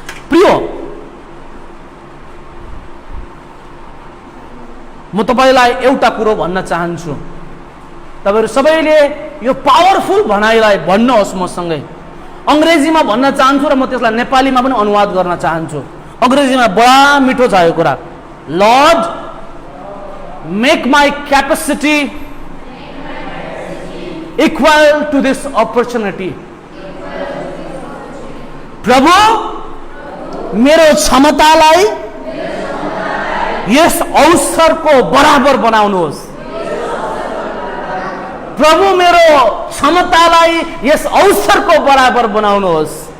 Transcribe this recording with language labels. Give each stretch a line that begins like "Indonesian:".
Nepali: प्रिय, म तपाईँलाई एउटा कुरो भन्न चाहन्छु। तपाईँहरू सबैले यो पावरफुल भनाइलाई भन्नुहोस् मसँगै। अङ्ग्रेजीमा भन्न चाहन्छु र म त्यसलाई नेपालीमा पनि अनुवाद गर्न चाहन्छु। अङ्ग्रेजीमा बडा मिठो छ यो कुरा।
English: Lord, make my capacity equal to this opportunity.
Nepali: प्रभु, मेरो क्षमतालाई यस अवसरको बराबर बनाउनुहोस्। प्रभु, मेरो क्षमतालाई यस अवसरको बराबर बनाउनुहोस्।